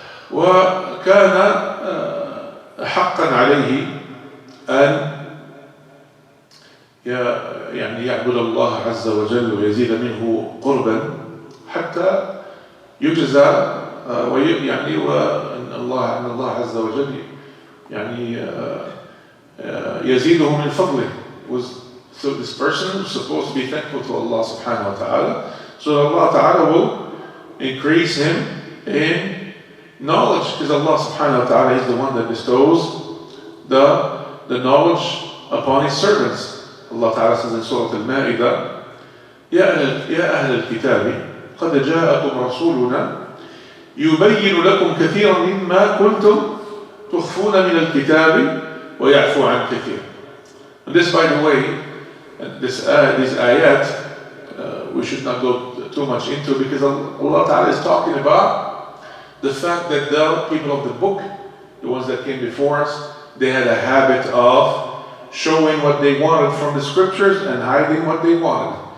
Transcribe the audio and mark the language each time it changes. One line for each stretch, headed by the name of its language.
Arabic: وكان حقا عليه أن يعني يعبد الله عز وجل ويزيد منه قربا حتى يجزى يعني وأن الله عز وجل يعني يزيده من فضله.
English: So this person was supposed to be thankful to Allah subhanahu wa ta'ala, so Allah ta'ala will increase him in knowledge, because Allah subhanahu wa ta'ala is the one that bestows the knowledge upon his servants. Allah ta'ala says in Surah Al-Ma'idah,
Arabic: يا أهل الكتاب قد جاءكم رسولنا يبين لكم كثيرا مما كنتم تخفون من الكتاب ويعفو عن كثير.
English: And this, by the way, these ayat, we should not go too much into, because Allah ta'ala is talking about the fact that the people of the book, the ones that came before us, they had a habit of showing what they wanted from the scriptures and hiding what they wanted.